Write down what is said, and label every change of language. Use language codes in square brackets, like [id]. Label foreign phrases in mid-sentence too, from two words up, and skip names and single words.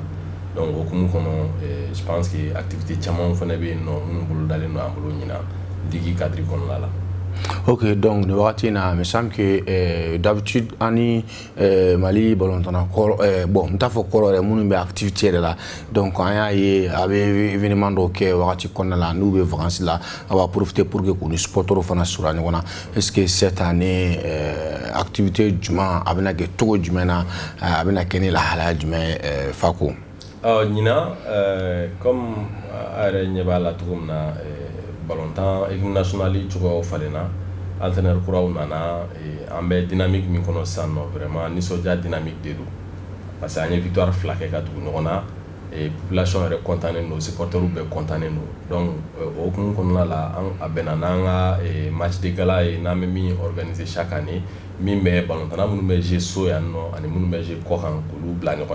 [fr] Donc au [bm] kumu kɔnɔ [fr] je pense que activité [bm] caman fana bɛ yen nɔ minnu bolo dalen don an bolo ɲina [fr] ligue cadre [bm] kɔnɔna la. Ok, donc nin wagati in na [fr] il me semble que d'habitude [bm] ani Mali balontanna kɔrɔ bon n t'a fɔ kɔrɔ yɛrɛ minnu bɛ activité yɛrɛ la donc an y'a ye a bɛ événement dɔw kɛ wagati kɔnɔna la n'u bɛ vacances la a b'a [fr] profiter pour que [bm] k'u ni supporters fana surunya ɲɔgɔn na [fr] est-ce que cette année activité [bm] jumɛn a bɛna kɛ cogo jumɛn na a bɛna kɛ ni lahalaya jumɛn Fako. Ɲina comme a yɛrɛ ɲɛ b'a la cogo min na balontan [fr] équipe nationale [bm] cogoyaw falenna entraîneur kuraw nana an bɛ dynamique min kɔnɔ sisan nɔ vraiment nisɔndiya dynamique de don [fr] parce que [bm] an ye victoire fila kɛ ka tugu ɲɔgɔn na population yɛrɛ contannen don supporters bɛɛ contannen don donc o hukumu kɔnɔna la a bɛnna n'an ka [fr] match de gala [bm] ye n'an bɛ min [fr] organiser chaque année [bm] min bɛ balontanna minnu bɛ jouer so yan nɔ ani minnu bɛ jouer kɔ kan k'olu bila ɲɔgɔn na.